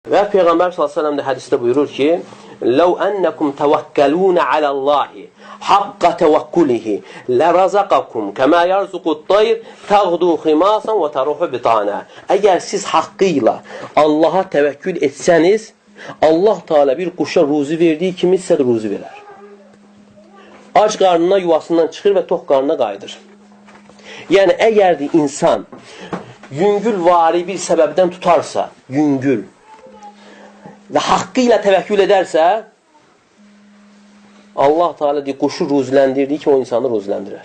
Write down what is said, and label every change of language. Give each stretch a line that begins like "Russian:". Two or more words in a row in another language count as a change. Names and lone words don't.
Azerbaijani: Və Peyğəmbər s.ə.v də hədisdə buyurur ki,
Arabic: لَوْ أَنَّكُمْ تَوَكَّلُونَ عَلَى اللّٰهِ حَقَّ تَوَكُّلِهِ لَرَزَقَكُمْ كَمَا يَرْزُقُ الطَّيْرِ تَغْدُوا خِمَاسًا وَتَرُوحُ بِطَانًا.
Azerbaijani: Əgər siz haqqıyla Allaha təvəkkül etsəniz, Allah Teala bir quşa ruzi verdiyi kimi sizə də ruzi verər. Ac qarnına yuvasından çıxır və tox qarnına qayıdır. Yəni, əgər insan yüngül vari bir səbəbdən tutarsa, yüngül və haqqı ilə təvəkkül edərsə, Allah Teala quşu ruziləndirdiyi kimi o insanı ruziləndirər.